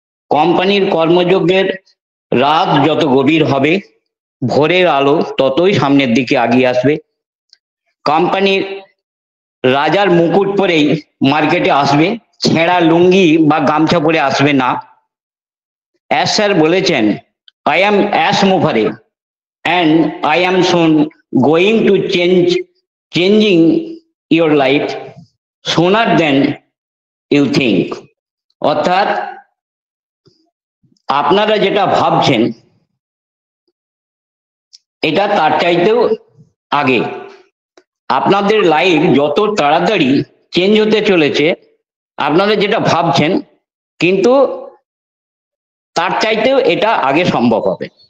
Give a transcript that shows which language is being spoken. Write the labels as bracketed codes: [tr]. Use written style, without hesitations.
[bn] কোম্পানির কর্মযজ্ঞের রাত যত গভীর হবে, ভোরের আলো ততই সামনের দিকে এগিয়ে আসবে। কোম্পানির রাজার মুকুট পরেই মার্কেটে আসবে, ছেঁড়া লুঙ্গি বা গামছা পরে আসবে না। স্যার বলেছেন, [en] I am ash mover and I am soon going to changing your life sooner than you think. [bn] অর্থাৎ আপনারা যেটা ভাবছেন এটা তার চাইতেও আগে। আপনাদের লাইফ যত তাড়াতাড়ি চেঞ্জ হতে চলেছে, আপনারা যেটা ভাবছেন, কিন্তু তার চাইতেও এটা আগে সম্ভব হবে।